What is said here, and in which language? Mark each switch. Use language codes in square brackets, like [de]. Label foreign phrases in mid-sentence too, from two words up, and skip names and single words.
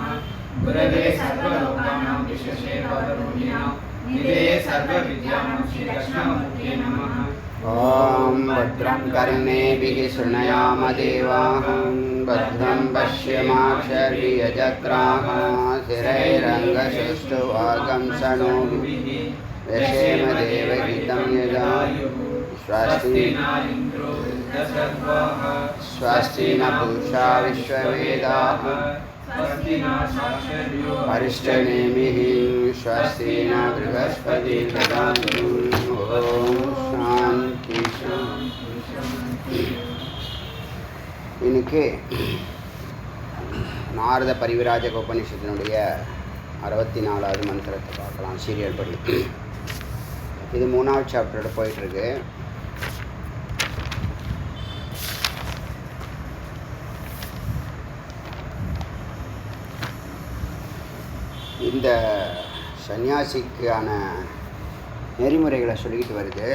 [sa] गुरवे सर्वलोकानां विशेषे भवरोगिणाम् निधये सर्व विद्यानां श्री दक्षिणामूर्तये नमः. ओम् भद्रं कर्णेभिः शृणयाम देवाः भद्रं पश्यमाक्षर्यजत्राः स्थिरैरङ्गसुष्टुवाकं सनोभिः यशेम देवहितं यदायुः स्वस्ति स्वस्ति न पूषा विश्ववेदाः अरिष्टनेमिः स्वस्ति न बृहस्पति ददातु. ॐ शान्ति शान्ति. [ta] இன்னைக்கு நாரத பரிவிராஜக உபநிஷத்தினுடைய 64வது மந்திரத்தை பார்க்கலாம். சீரியல் படி இது 3வது சாப்டரோட போயிட்டுருக்கு. இந்த சன்னியாசிக்கான நெறிமுறைகளை சொல்லிக்கிட்டு வருது.